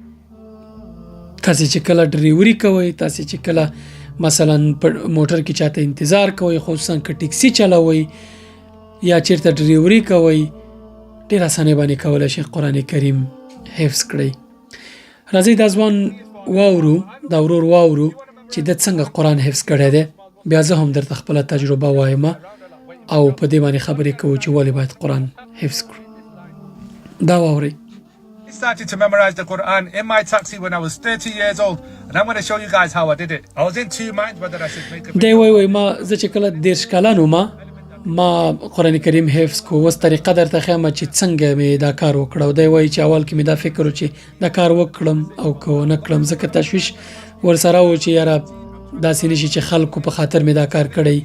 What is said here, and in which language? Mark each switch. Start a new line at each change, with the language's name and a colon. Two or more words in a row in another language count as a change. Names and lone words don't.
Pashto: تاسې چې کله ډریوري کوئ، تاسې چې کله مثلا په موټر کې چاته انتظار کوئ، خصوصا که ټکسي چلوئ یا چېرته ډریوري کوئ، ډېر اسانۍ باندې کولی شئ قرآن کریم حفظ کړئ. راځئ دا ځوان واورو، دا ورور واورو چې ده څنګه قرآن حفظ کړی دی، بیا زه هم درته خپله تجربه وایم او په دې باندې خبرې کوو چې ولې باید قرآن حفظ کړو. دا واورئ.
English: I started to memorize the Quran in my taxi when I was 30 years old, and I'm going to show you guys how I did it. I was in two minds whether I should make a
Pashto: دی وای ما زه چې کله 30 کلن وم ما قرآن کریم حفظ کو. اوس طریقه درته ښیم چې څنګه مې دا کار وکړ. او دی وایي چې اول کې مې دا فکر و چې دا کار وکړم او که ونه کړم، ځکه تشویش ورسره و چې یاره داسې نه شي چې خلکو په خاطر مې دا کار کړی.